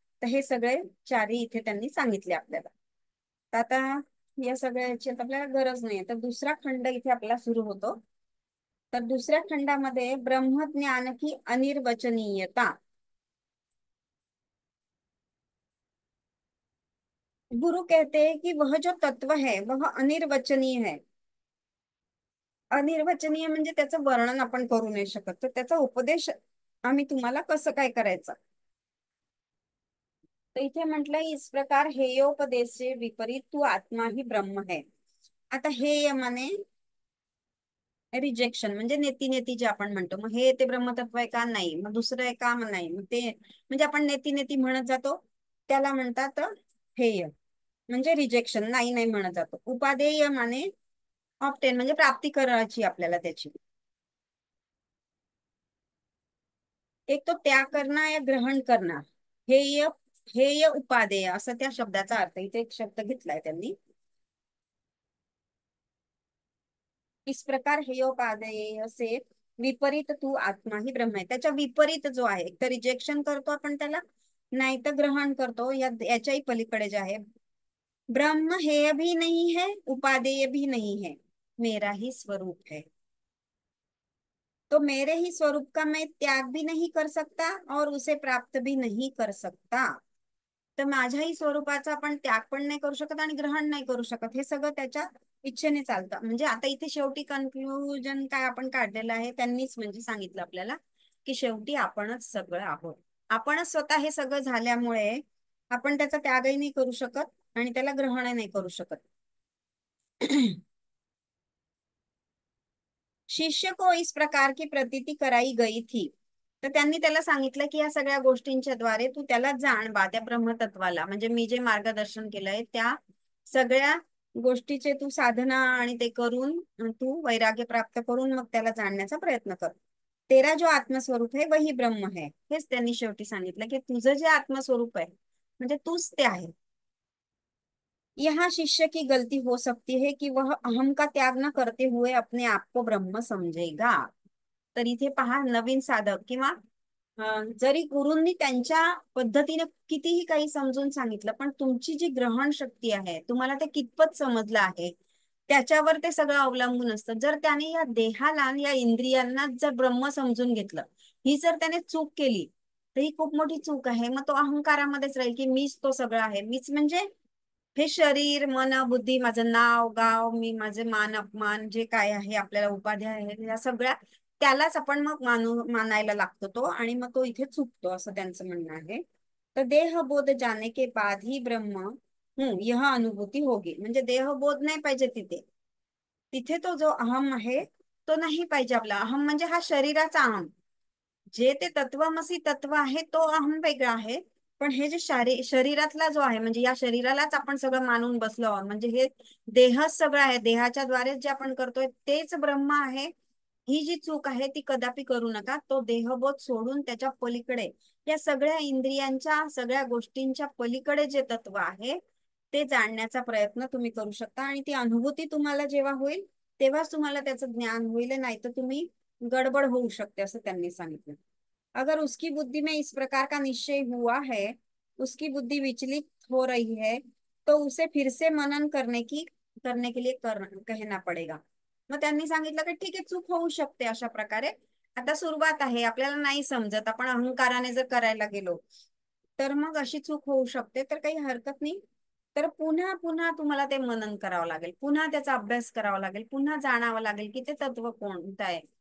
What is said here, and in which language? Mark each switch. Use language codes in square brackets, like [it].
[mr] तर हे सगळे चारी इथे त्यांनी सांगितले आपल्याला. तर आता या सगळ्याची आता आपल्याला गरज नाही. तर दुसरा खंड इथे आपला सुरू होतो. तर दुसऱ्या खंडामध्ये ब्रह्मज्ञान की अनिर्वचनीयता. [hi] गुरु कहते हैं कि वह जो तत्व है वह अनिर्वचनीय है. [mr] अनिर्वचनीय म्हणजे त्याचं वर्णन आपण करू नाही शकत. तर त्याचा उपदेश आम्ही तुम्हाला कसं काय करायचं. तर इथे म्हटलंय [hi] इस प्रकार हेयोपदेश से विपरीत तू आत्मा ही ब्रह्म है. [mr] आता हेय माने रिजेक्शन, म्हणजे नेती नेती जे आपण म्हणतो. मग हे ते ब्रह्मतत्व आहे का? नाही. मग दुसरं आहे का? मग नाही. मग ते म्हणजे आपण नेती नेती म्हणत जातो, त्याला म्हणतात हेय. म्हणजे रिजेक्शन, नाही नाही म्हणत जातो. उपादेय माने ऑप्टेन, म्हणजे प्राप्ती करायची आपल्याला त्याची. [hi] एक तो त्याग करना या ग्रहण करना. [mr] हेय, हेय उपादेय असं त्या शब्दाचा अर्थ. इथे एक शब्द घेतलाय त्यांनी. [hi] इस प्रकार हेयोपादेय से विपरीत तू आत्मा ही ब्रह्म आहे. [mr] त्याच्या विपरीत जो आहे, एक तर रिजेक्शन करतो आपण त्याला, नाही तर ग्रहण करतो. याच्याही पलीकडे जे आहे, [hi] ब्रह्म हेय भी नहीं है, उपादेय भी नहीं है, मेरा ही स्वरूप है. तो मेरे ही स्वरूप का मैं त्याग भी नहीं कर सकता और उसे प्राप्त भी नहीं कर सकता. [mr] तर माझ्याही स्वरूपाचा आपण त्याग पण नाही करू शकत आणि ग्रहण नाही करू शकत. हे सगळं त्याच्या इच्छेने चालतं. म्हणजे आता इथे शेवटी कन्क्लुजन काय आपण काढलेलं आहे, त्यांनीच म्हणजे सांगितलं आपल्याला की शेवटी आपणच सगळं आहोत. आपणच स्वतः हे सगळं झाल्यामुळे आपण त्याचा त्यागही नाही करू शकत आणि त्याला ग्रहणही नाही करू शकत. [hi] शिष्य को इस प्रकार की प्रतीती कराई गई थी. [mr] तर त्यांनी त्याला सांगितलं की या सगळ्या गोष्टींच्या द्वारे तू त्याला जाण बा, त्या ब्रह्मतत्वाला. म्हणजे मी जे मार्गदर्शन केलंय त्या सगळ्या गोष्टीचे तू साधना आणि ते करून तू वैराग्य प्राप्त करून मग त्याला जाणण्याचा प्रयत्न कर. [hi] तेरा जो आत्मस्वरूप है वही ब्रह्म है. [mr] हेच त्यांनी शेवटी सांगितलं की तुझं जे आत्मस्वरूप आहे म्हणजे तूच ते आहे. [hi] यहाँ शिष्य की गलती हो सकती है कि वह अहम का त्याग न करते हुए अपने आप को ब्रह्म समझेगा. [mr] तर इथे पहा, नवीन साधक किंवा जरी गुरूंनी त्यांच्या पद्धतीने कितीही काही समजून सांगितलं, पण तुमची जी ग्रहण शक्ती आहे, तुम्हाला ते कितपत समजलं आहे, त्याच्यावर ते सगळं अवलंबून असतं. जर त्याने या देहाला या इंद्रियांना जर ब्रह्म समजून घेतलं, ही जर त्याने चूक केली, तर ही खूप मोठी चूक आहे. मग तो अहंकारामध्येच राहील की मीच तो सगळं आहे. मीच म्हणजे हे शरीर, मन, बुद्धी, माझं नाव गाव, मी, माझे मान अपमान जे काय आहे, आपल्याला उपाध्या आहेत, या सगळ्या त्यालाच आपण मग मानायला लागतो तो, आणि मग तो इथे चुकतो असं त्यांचं म्हणणं आहे. [hi] तर देहबोध जाने के बाद ही ब्रह्म यह अनुभूती होगी. [mr] म्हणजे देहबोध नाही पाहिजे तिथे. तिथे तो जो अहम आहे तो नाही पाहिजे. आपला अहम म्हणजे हा शरीराचा अहम. जे ते तत्वमसी तत्व आहे तो अहम वेगळा आहे. पण हे जे शरीरातला जो आहे, म्हणजे या शरीरालाच आपण सगळं मानून बसलो आहोत, म्हणजे हे देहच सगळं आहे, देहाच्या द्वारे जे आपण करतोय तेच ब्रह्म आहे. ही जी चूक आहे ती कदापि करू नका. तो देहबोध सोडून त्याच्या पलीकडे, या सगळ्या इंद्रियांच्या सगळ्या गोष्टींच्या पलीकडे जे तत्व आहे ते जाणण्याचा प्रयत्न तुम्ही करू शकता. आणि ती अनुभूती तुम्हाला जेव्हा होईल तेव्हाच तुम्हाला त्याचं ज्ञान होईल, नाही तर तुम्ही गडबड होऊ शकते असं त्यांनी सांगितलं. [hi] अगर उसकी बुद्धि में इस प्रकार का निश्चय हुआ है, उसकी बुद्धि विचलित हो रही है, तो उसे फिर से मनन करने के लिए कहना पडेगा. [mr] मग त्यांनी सांगितलं की ठीक आहे, चूक होऊ शकते अशा प्रकारे. आता सुरुवात आहे, आपल्याला नाही समजत, आपण अहंकाराने जर करायला गेलो तर मग अशी चूक होऊ शकते. तर काही हरकत नाही. तर पुन्हा पुन्हा तुम्हाला ते मनन करावं लागेल, पुन्हा त्याचा अभ्यास करावा लागेल, पुन्हा जाणावं लागेल की ते तत्व कोणतं आहे.